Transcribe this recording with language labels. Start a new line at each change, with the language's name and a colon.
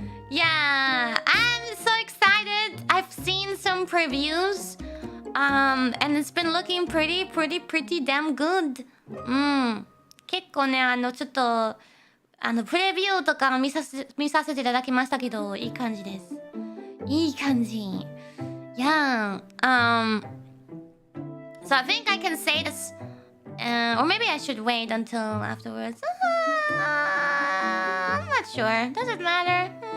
English: Yeah, I'm so excited. I've seen some previews. And it's been looking pretty damn good.
Japanese: 結構ね、ちょっとプレビューとか見させていただきましたけど、いい感じです。いい感じ。
English: Yeah. So I think I can say this, or maybe I should wait until afterwards. I'm not sure. Does it matter?